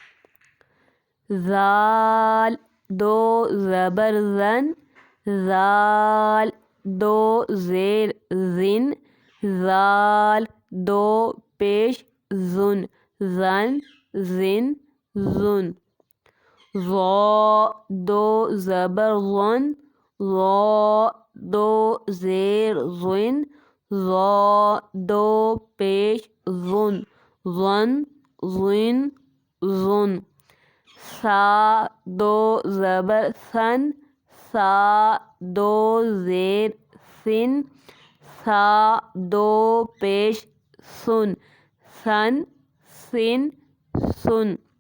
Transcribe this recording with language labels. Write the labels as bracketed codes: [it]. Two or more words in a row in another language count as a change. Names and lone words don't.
[ur] ذال 2 زبر زن، ذال 2 زیر زن، ذال 2 پیش زن، زن زن۔ ظا 2 زبر ظن، ظا 2 زیر ظن، ظا 2 پیش ظن، زن ظن۔ ثا 2 زبر ثن، ثا 2 زیر ثن، ثا 2 پیش ثن، سن سن۔